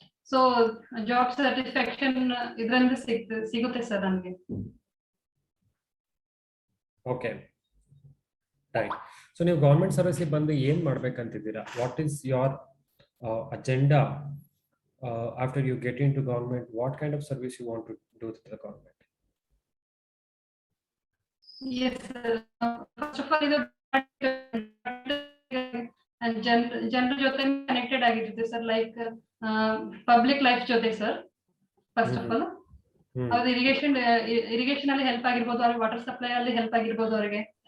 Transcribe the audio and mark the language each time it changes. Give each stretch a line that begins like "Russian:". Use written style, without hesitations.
Kannada: So job satisfaction ಇದರಿಂದ ಸಿಗುತ್ತೆ sir ನನಗೆ.
English: Okay, right.
Kannada: ಸೊ ನೀವು ಗವರ್ಮೆಂಟ್ ಸರ್ವಿಸ್ಗೆ ಬಂದು ಏನ್ ಮಾಡ್ಬೇಕಂತಿದ್ದೀರಾ?
English: What is your agenda after you get into government? What kind of service you want to do to the government? Yes, sir. First of all,
Kannada: ಇದು ಜನರ ಜೊತೆ ಕನೆಕ್ಟೆಡ್ ಆಗಿರುತ್ತೆ sir, like public life ಜೊತೆ sir.
English: first of all
Kannada: ಅವ್ರ irrigation ಅಲ್ಲಿ help ಆಗಿರ್ಬೋದು, ಅವ್ರಿಗೆ water supply ಅಲ್ಲಿ ಹೆಲ್ಪ್ ಆಗಿರ್ಬೋದು ಅವರಿಗೆ.